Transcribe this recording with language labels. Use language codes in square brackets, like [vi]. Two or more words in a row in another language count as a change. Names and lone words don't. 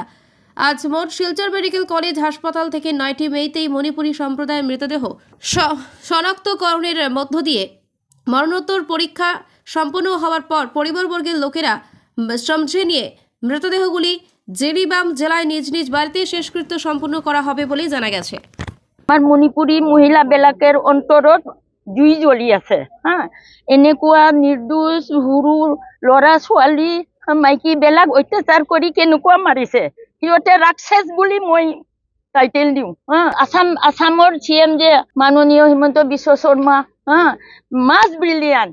[bn] আজ মোট শিলচর মেডিকেল কলেজ হাসপাতাল থেকে 9টি মেইতেই মণিপুরী সম্প্রদায়ের মৃতদেহ শনাক্তকরণের মধ্য দিয়ে মরণোত্তর পরীক্ষা সম্পন্ন হওয়ার পর পরিবারবর্গের লোকেরা সমঝে নিয়ে মৃতদেহগুলি জিরিবাম জেলায় নিজ নিজ বাড়িতে শেষকৃত্য সম্পন্ন করা হবে বলে জানা গেছে। [as] আমার মণিপুৰী মহিলাবিলাকৰ অন্তৰত জুই জ্বলি আছে। এনেকুৱা নিৰ্দোষ সৰু ল'ৰা ছোৱালী মাইকীবিলাক অত্যাচাৰ কৰি কেনেকুৱা মাৰিছে, সিহঁতে ৰাক্ষস বুলি মই টাইটেল দিওঁ। আসামৰ CM যে মাননীয় হিমন্ত বিশ্ব শৰ্মা [en] much brilliant.